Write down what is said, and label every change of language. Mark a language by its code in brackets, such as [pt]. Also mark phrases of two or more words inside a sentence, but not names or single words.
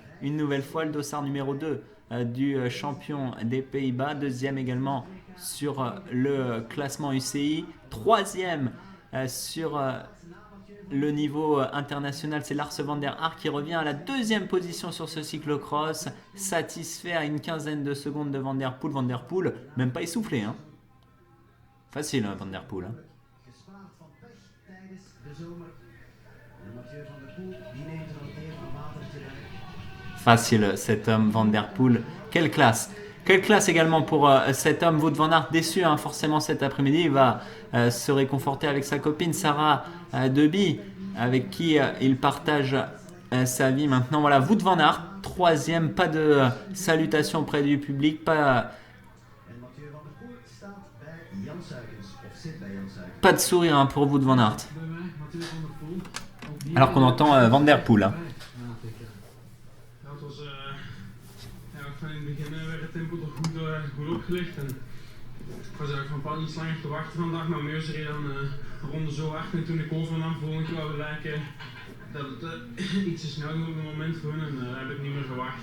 [fr] Une nouvelle fois le dossard numéro 2 du champion des Pays-Bas, deuxième également sur le classement UCI, troisième sur le niveau international, c'est Lars van der Haar qui revient à la deuxième position sur ce cyclocross, satisfait à une quinzaine de secondes de Van Der Poel. Van Der Poel, même pas essoufflé, hein. Facile, Van Der Poel. Hein. [nl] Gespaard van pech tijdens de zomer. De Mathieu van der Poel, die neemt er al even een watertje bij. [fr] Facile, cet homme Van Der Poel. Quelle classe! Quelle classe également pour cet homme, Wout van Aert, déçu hein, forcément cet après-midi. Il va se réconforter avec sa copine Sarah Deby, avec qui il partage sa vie maintenant. Voilà, Wout van Aert, troisième, pas de salutations auprès du public, pas de sourire hein, pour Wout van Aert. Alors qu'on entend Van Der Poel. Hein. [nl] Van in het begin werd het tempo toch goed opgelegd en ik was eigenlijk van pad iets langer te wachten vandaag, maar Meus reed dan de ronde zo hard en toen ik overnam voelde ik wel gelijk dat het iets te snel ging op het moment voor hun en heb ik niet meer gewacht.